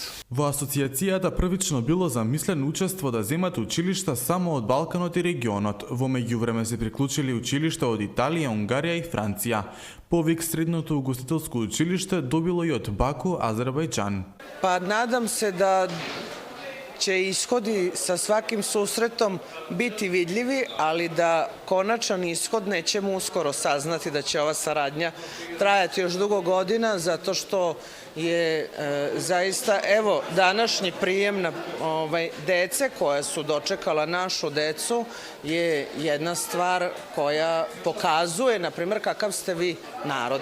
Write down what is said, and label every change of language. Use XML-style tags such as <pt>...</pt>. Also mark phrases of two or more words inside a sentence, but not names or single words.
<mk>Во асоциацијата првично било замислено учество да земат училишта само од Балканот и регионот. Во меѓувреме се приклучили училишта од Италија, Унгарија и Франција. Повик средното угостителско училиште добило и од Баку, Азербајџан.</mk> <sr>Па надам се да će ishodi sa svakim susretom biti vidljivi, ali da konačan ishod nećemo uskoro saznati, da će ova saradnja trajati još dugo godina, zato što je zaista, evo, današnji prijem na dece koja su dočekala našu decu je jedna stvar koja pokazuje, na primjer, kakav ste vi narod.</sr>